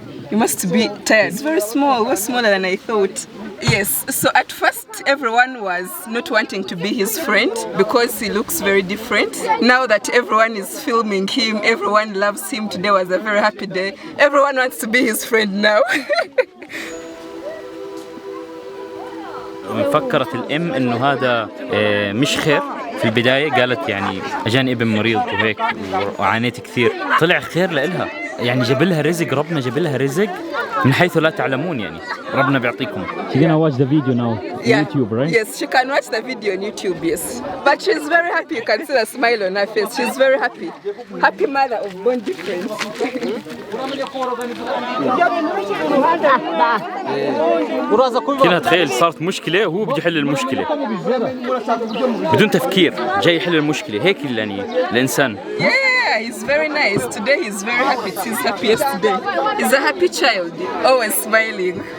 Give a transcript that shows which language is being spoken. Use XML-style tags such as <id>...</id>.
<en>You must be tired. It's very small, way smaller than I thought. Yes, so at first everyone was not wanting to be his friend because he looks very different. Now that everyone is filming him, everyone loves him. Today was a very happy day. Everyone wants to be his friend now.</en> <ar>فكرت الام انه هذا مش خير في البدايه، قالت يعني اجاني ابن مريض وهيك وعانيت كثير، طلع خير لإلها، يعني جاب لها رزق، ربنا جاب لها رزق من حيث لا تعلمون، يعني ربنا بيعطيكم.</ar> <en>She gonna watch the video now on YouTube, right? Yes, she can watch the video on YouTube, yes. But she's very happy. You can see the smile on her face. She's very happy. Happy mother of born different.</en> <ar>كنا تخيل صارت مشكلة وهو بده يحل المشكلة بدون تفكير، جاي يحل المشكلة هيك يعني الإنسان.</ar> <en>Yeah, he's very nice. Today he's very happy. It's his happiest day. He's a happy child, always smiling.</en>